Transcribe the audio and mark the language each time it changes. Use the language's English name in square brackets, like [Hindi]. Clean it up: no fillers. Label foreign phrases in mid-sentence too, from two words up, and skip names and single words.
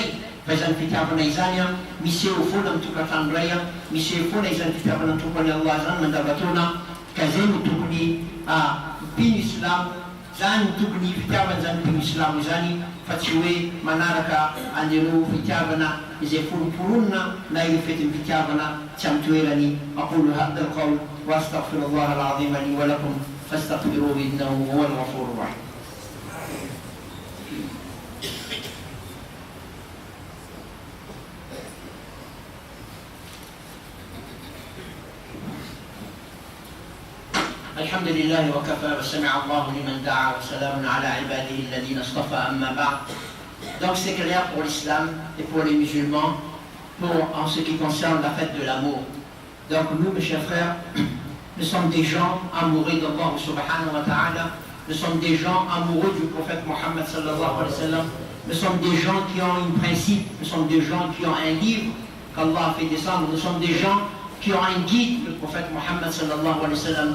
[Malagasy] Fa izany fitiavana izany miseho foana amin'ny tokantrano ray, miseho foana izany fitiavana ny tompony Allah zany mandavan-taona. Ka zay no tokony mpino islam, zany no tokony fitiavana zany mpino islam zany fa tsy hoe manaraka an'ireo fitiavana izay foroporonina na ireo fetin'ny fitiavana tsy amin'ny toerany. [Arabic] أقول هذا القول وأستغفر الله العظيم لي ولكم فاستغفروه إنه هو الغفور الرحيم. الحمد لله وكفى وسمع الله لمن دعا وسلام على عباده الذين اصطفى أما بعد. [French] Donc c'est clair pour l'islam et pour les musulmans en ce qui concerne la fête de l'amour. Donc nous, mes chers frères, nous sommes des gens amoureux d'Allah [Arabic] سبحانه وتعالى, [French] nous sommes des gens amoureux du prophète Mohammed [Arabic] صلى الله عليه وسلم, [French] nous sommes des gens qui ont un principe, nous sommes des gens qui ont un livre qu'Allah a fait descendre, nous sommes des gens qui ont un guide, le prophète Mohammed [Arabic] صلى الله عليه وسلم.